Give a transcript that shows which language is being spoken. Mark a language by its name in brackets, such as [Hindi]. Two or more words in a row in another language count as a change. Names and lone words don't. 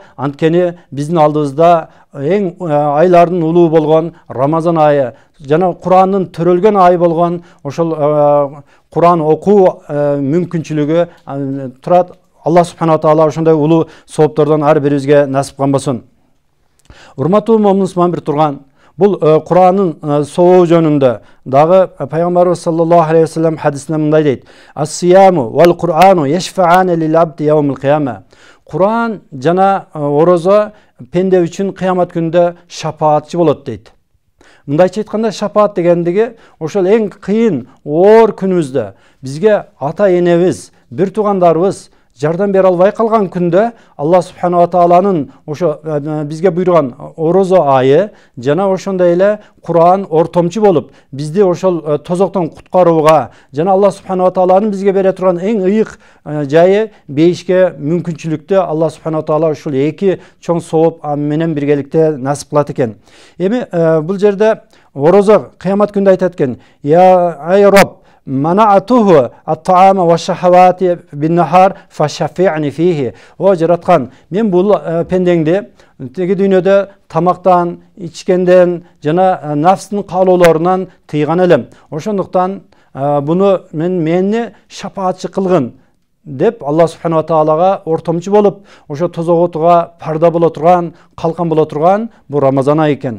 [Kyrgyz] Анткени биздин алдыбызда эң айлардын улуу болгон Рамазан айы жана Курандын төрөлгөн айы болгон ошол Куран окуу мүмкүнчүлүгү турат. Алла [Arabic] سبحانه وتعالى [Kyrgyz] ошондой улуу сооптордон ар бирибизге насип кылган болсун. Урматтуу момун бир турган, бул Курандын сообу жөнүндө дагы пайгамбарыбыз [Arabic] صلى الله عليه وسلم [Kyrgyz] хадисинде мындай дейт: [Arabic] "الصيام والقرآن يشفعان للعبد يوم القيامة". [Kyrgyz] Куран жана орозо пенде үчүн кыямат күндө шапаатчы болот дейт. Мындайча айтканда, шапаат дегендиги ошол эң кыйын оор күнүбүздө бизге ата энебиз, бир туугандарыбыз жардам бере албай калган күндө Алла [Arabic] سبحانه وتعالى [Kyrgyz] ошо бизге буйруган орозо айы жана ошондой эле Куран ортомчу болуп бизди ошол тозоктон куткарууга жана Алла [Arabic] سبحانه وتعالى [Kyrgyz] бизге бере турган эң ыйык жайы бейишке мүмкүнчүлүктү Алла [Arabic] سبحانه وتعالى [Kyrgyz] ушул эки чоң сооп менен биргеликте насип кылат экен. Эми бул жерде орозо кыямат күндө айтат экен: [Arabic] "يا أي رب منعته الطعام والشهوات بالنهار فشفعني فيه". [Kyrgyz] О жараткан, мен бул пендеңди теги дүйнөдө тамактан, ичкенден жана нафстын каалоолорунан тыйган элем. Ошондуктан буну мени шапаатчы кылгын деп Алла [Arabic] سبحانه وتعالى [Kyrgyz] ортомчу болуп, ошо тозоготуга парда боло турган, калкан боло турган бул Рамазан айы экен.